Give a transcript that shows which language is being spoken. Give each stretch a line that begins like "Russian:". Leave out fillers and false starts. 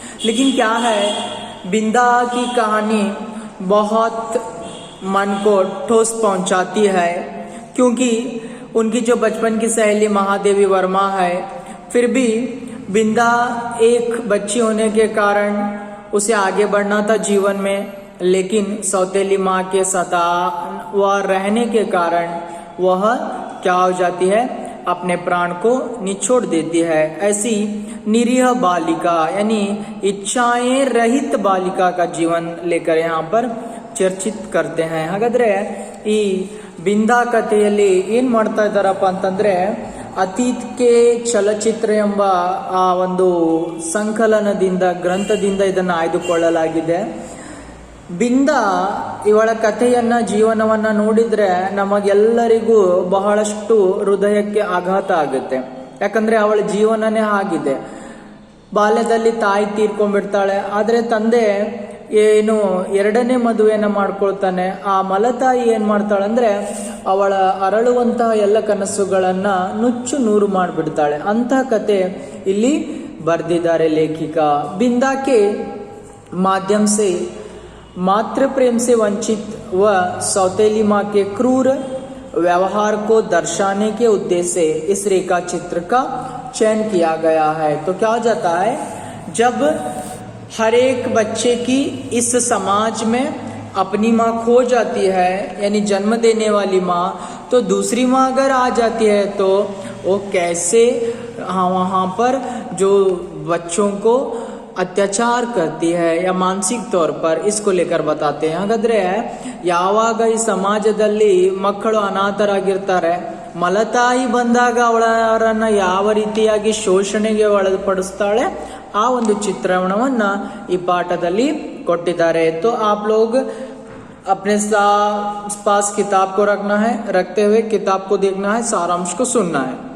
Hindi: लेकिन क्या है, बिंदा की कहानी बहुत मन को ठोस पहुंचाती है, क्योंकि उनकी जो बचपन की सहेली महादेवी वर्मा है, फिर भी बिंदा एक बच्ची होने के कारण उसे आगे बढ़ना था जीवन में, लेकिन सौतेली माँ के सतावा रहने के कारण वह क्या हो जाती है, अपने प्राण को निचोड़ देती है। ऐसी निरीह बालिका यानी इच्छाएं रहित बालिका का जीवन लेकर यहाँ पर ಚರ್ಚಿತ್ करते हैं।
Kannada: ಹಾಗಾದ್ರೆ ಈ ಬಿಂದಾ ಕಥೆಯಲ್ಲಿ ಏನ್ ಮಾಡ್ತಾ ಇದ್ದಾರಪ್ಪ ಅಂತಂದ್ರೆ, ಅತೀತ್ ಕೆ ಚಲಚಿತ್ರ ಎಂಬ ಆ ಒಂದು ಸಂಕಲನದಿಂದ, ಗ್ರಂಥದಿಂದ ಇದನ್ನು ಆಯ್ದುಕೊಳ್ಳಲಾಗಿದೆ। ಬಿಂದಾ ಇವಳ ಕಥೆಯನ್ನ, ಜೀವನವನ್ನ ನೋಡಿದ್ರೆ ನಮಗೆಲ್ಲರಿಗೂ ಬಹಳಷ್ಟು ಹೃದಯಕ್ಕೆ ಆಘಾತ ಆಗುತ್ತೆ। ಯಾಕಂದ್ರೆ ಅವಳ ಜೀವನನೇ ಆಗಿದೆ। ಬಾಲ್ಯದಲ್ಲಿ ತಾಯಿ ತೀರ್ಕೊಂಡ್ಬಿಡ್ತಾಳೆ, ಆದ್ರೆ ತಂದೆ ಏನು ಎರಡನೇ ಮದುವೆಯನ್ನ ಮಾಡ್ಕೊಳ್ತಾನೆ। ಆ ಮಲತಾಯಿ ಏನ್ ಮಾಡ್ತಾಳಂದ್ರೆ ಅವಳ ಅರಳುವಂತಹ ಎಲ್ಲ ಕನಸುಗಳನ್ನ ನುಚ್ಚು ನೂರು ಮಾಡಿಬಿಡ್ತಾಳೆ। ಅಂತಹ ಕತೆ ಇಲ್ಲಿ ಬರ್ದಿದ್ದಾರೆ ಲೇಖಿका।
Hindi: बिंदा के माध्यम से मातृ प्रेम से वंचित व सौतेली माँ के क्रूर व्यवहार को दर्शाने के उद्देश्य से इस रेखा चित्र का चयन किया गया है। तो क्या हो जाता है, जब हर एक बच्चे की इस समाज में अपनी माँ खो जाती है, यानी जन्म देने वाली माँ, तो दूसरी माँ अगर आ जाती है तो वो कैसे वहाँ पर जो बच्चों को ಅತ್ಯಾಚಾರ करती है या ಮಾನಸಿಕ तौर पर, इसको लेकर बताते हैं।
Kannada: ಹಾಗಾದ್ರೆ ಯಾವಾಗ ಈ ಸಮಾಜದಲ್ಲಿ ಮಕ್ಕಳು ಅನಾಥರಾಗಿರ್ತಾರೆ, ಮಲತಾಯಿ ಬಂದಾಗ ಅವಳನ್ನ ಯಾವ ರೀತಿಯಾಗಿ ಶೋಷಣೆಗೆ ಒಳಪಡಿಸ್ತಾಳೆ ಆ ಒಂದು ಚಿತ್ರಣವನ್ನ ಈ ಪಾಠದಲ್ಲಿ ಕೊಟ್ಟಿದ್ದಾರೆ.
Hindi: तो आप लोग अपने पास किताब को रखना है, रखते हुए किताब को देखना है, सारांश को सुनना है.